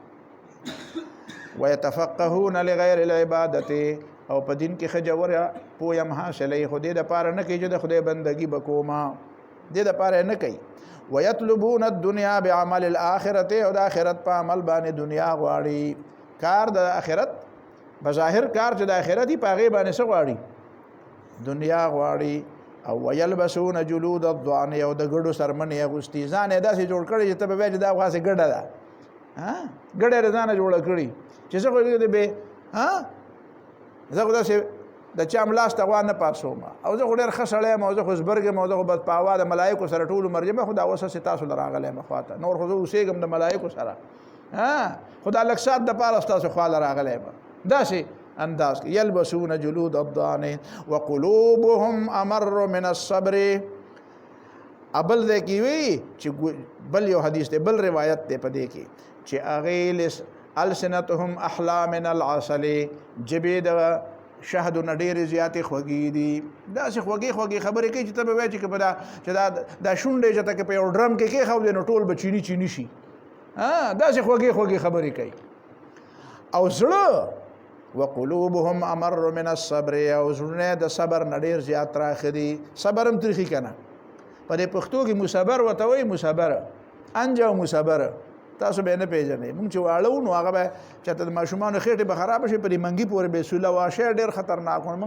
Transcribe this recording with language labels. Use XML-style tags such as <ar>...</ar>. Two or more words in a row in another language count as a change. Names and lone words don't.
<ar>ويتفقهون لغیر العبادت</ar> <ps>او په دین کې ښه جوره پوه یم حاصلوي خو دې دپاره نه کوي چې د خدای بندګي به کومه دې دپاره نه کوي</ps> <ar>ويطلبون الدنیا بعمل الاخرت</ar> <ps>او د آخرت په عمل باندې دنیا غواړي کار د آخرت بظاهر کار چې د آخرت په هغې باندې څه غواړي دنیا غواړي او</ps> <ar>ويلبسون جلود الضأن</ar> <ps>او د ګډو سرمنې اغوستي ځان یې داسې جوړ کړی چې ته به وایې چې دا خاصې ګډه ده ګډه یې ځانه جوړه کړي چې زه خو دې به زه خو داسې د چا ملاس ته غوا نه پاسوم او زه خو ډېر ښه سړی یم او زه خو زبرګ یم او زه خو بس په هوا د ملایکو سره ټول عمر یم خو دا اوس هسې تاسو له راغلی یم خواته نور خو زه اوسېږم د ملایکو سره خدا لږ ساعت دپاره ستاسو خواله راغلی به داسې انداز کې</ps> <ar>یلبسون جلود الضان وقلوبهم امر من الصبر.</ar> <ps>ابل دې کې وی چې بل یو حدیث دی بل روایت دی په دې کې چې هغې</ps> <ar>السنتهم احلا من العسل</ar> <ps>جبې د شهد نه ډېرې زیاتې خوږې دي. داسې خوږې خبرې کوي چې ته به وایې چې دا شونډې چې ته که په یو ډرم کې کېښودې نو ټول به چینی شي. داسې خوږې خبرې کوي. او زړه</ps> <ar>وقلوبهم امر من الصبر</ar> <ps>او زړونه د صبر نه ډېر زیات راښه دي. صبر هم تریخي که نه په دې پښتو کې مصبر ورته وایي مصبره انجه او مصبره تاسو به نه پیژنئ. مونږ چې واړه نو هغه به چېرته د ماشومانو خېټې به خرابه شي په دې منګي پورې به سوله واشه ډېر خطرناک و.</ps>